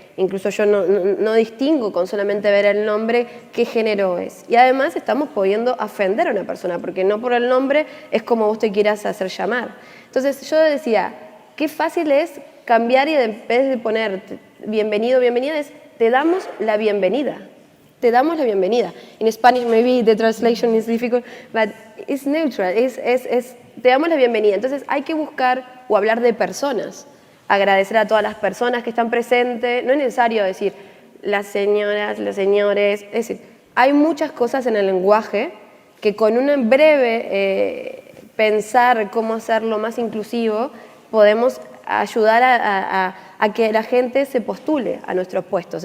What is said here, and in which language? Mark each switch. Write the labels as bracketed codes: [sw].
[es] incluso yo no distingo con solamente ver el nombre qué género es. Y además estamos pudiendo ofender a una persona, porque no por el nombre es como vos te quieras hacer llamar. Entonces yo decía, qué fácil es cambiar y en vez de poner bienvenido, bienvenida, es te damos la bienvenida. Te damos la bienvenida. [en] In Spanish maybe the translation is difficult, but it's neutral, [es] te damos la bienvenida. Entonces hay que buscar o hablar de personas, agradecer a todas las personas que están presentes. No es necesario decir las señoras, los señores. Es decir, hay muchas cosas en el lenguaje que con un breve pensar cómo hacerlo más inclusivo podemos ayudar a que la gente se postule a nuestros puestos.